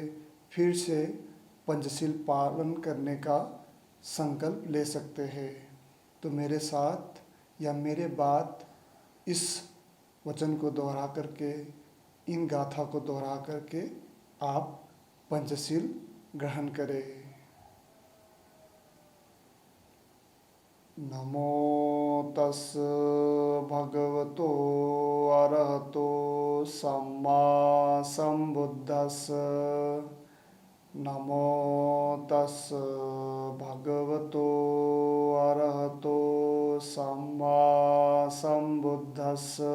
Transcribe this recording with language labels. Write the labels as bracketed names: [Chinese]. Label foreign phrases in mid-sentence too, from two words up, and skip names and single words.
[Hindi] फिर से पंचशील पालन करने का संकल्प ले सकते हैं। तो मेरे साथ या मेरे बाद इस वचन को दोहरा करके, इन गाथा को दोहरा करके आप पंचशील ग्रहण करें। [Pali] नमो तस् भगवतो अरहतो सम्मा संबुद्धस्स। नमो तस् भगवतो अरहतो सम्मा संबुद्धस्स।